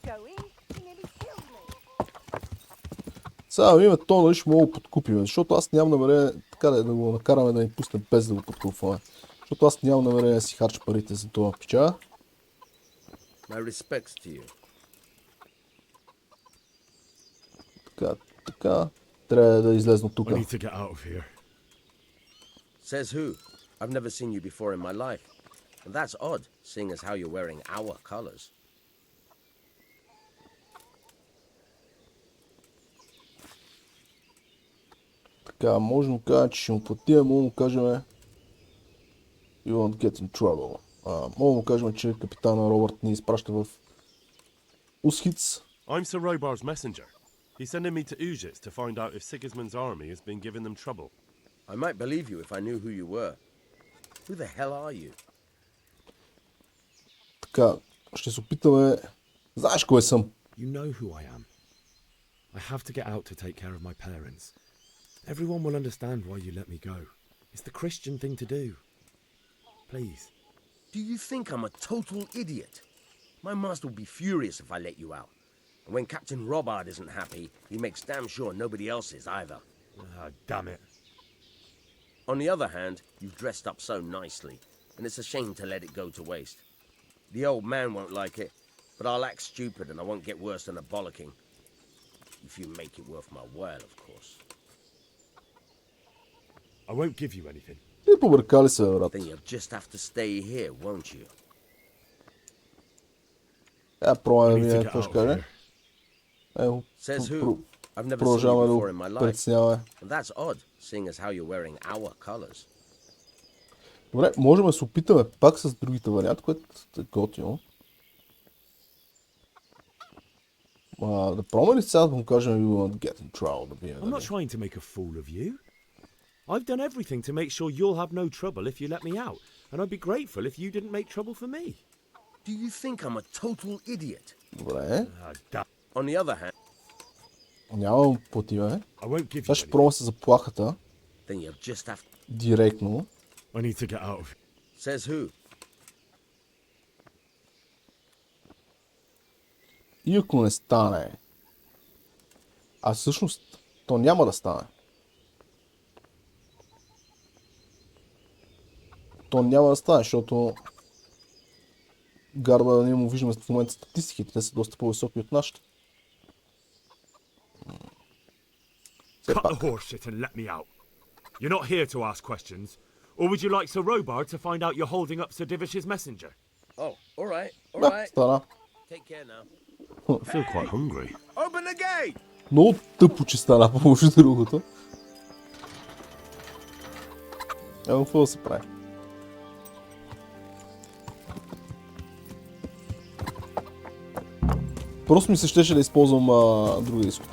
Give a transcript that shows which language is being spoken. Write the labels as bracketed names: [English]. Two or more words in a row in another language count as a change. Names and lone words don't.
[Bulgarian] Сега имаме то, нали ще мога да подкупим, защото аз нямам намерение така да го накараме да ни пусне без да го подкупваме. Защото аз нямам намерение да си харча парите за това пича. Така, трябва да излезна тук. [English] Says who? I've never seen you before in my life. And that's odd, seeing as how you're wearing our colors. [Bulgarian] Така, може да му кажа, че ще му платим, може да му кажем [English] You won't get in trouble. [Bulgarian] Може да му кажем, че капитана Робърт ни изпраща в Усхиц. [English] I'm Sir Robar's messenger. He's sending me to Ujits to find out if Sigismund's army has been giving them trouble. I might believe you if I knew who you were. Who the hell are you? [Bulgarian] Така, ще се опитаме... Знаеш кой съм? [English] You know who I am. I have to get out to take care of my parents. Everyone will understand why you let me go. It's the Christian thing to do. Please. Do you think I'm a total idiot? My master will be furious if I let you out. And when Captain Robard isn't happy, he makes damn sure nobody else is either. Ah, damn it. On the other hand, you've dressed up so nicely, and it's a shame to let it go to waste. The old man won't like it, but I'll act stupid and I won't get worse than a bollocking. If you make it worth my while, of course. I won't give you anything. [Bulgarian] И побъркали се, брат. [English] Then you'll just have to stay here, won't you? [Bulgarian] Пробваме да видим какво ще каже. [English] Says who? I've never seen [Bulgarian] Продължаваме [English] you [Bulgarian] да [English] before in [Bulgarian] го [English] my life. [Bulgarian] притесняваме. [English] And that's odd, seeing as how you're wearing our colors. [Bulgarian] Добре, можем да се опитаме пак с другите варианти, което е готино. Да пробваме ли сега да му кажем [English] You won't get in trouble [Bulgarian] да бием? [English] I'm not trying to make a fool of you. I've done everything to make sure you'll have no trouble if you let me out. And I'd be grateful if you didn't make trouble for me. Do you think I'm a total idiot? [Bulgarian] Добре. [English] On the other hand, [Bulgarian] Няма платиме. [English] I won't give [Bulgarian] Сега [English] you [Bulgarian] ще пробваме с заплахата. [English] then you'll just have [Bulgarian] Директно. [English] I need to get out of here. Says who? [Bulgarian] И ако не стане, а всъщност то няма да стане. То няма да стане, защото гарда ние му виждаме в момента статистиките, те са доста по-високи от нашите. [English] Cut the horse shit and let me out. You're not here to ask questions. Or would you like Sir Robard to find out you're holding up Sir Divish's messenger? Oh, all right, all [Bulgarian] Да, [English] right. [Bulgarian] стана. [English] Take care now. I feel quite hungry. Open the gate! [Bulgarian] Много тъпо, че стана, по-може другото. Какво да се прави? Просто ми се щеше да използвам друга изхода.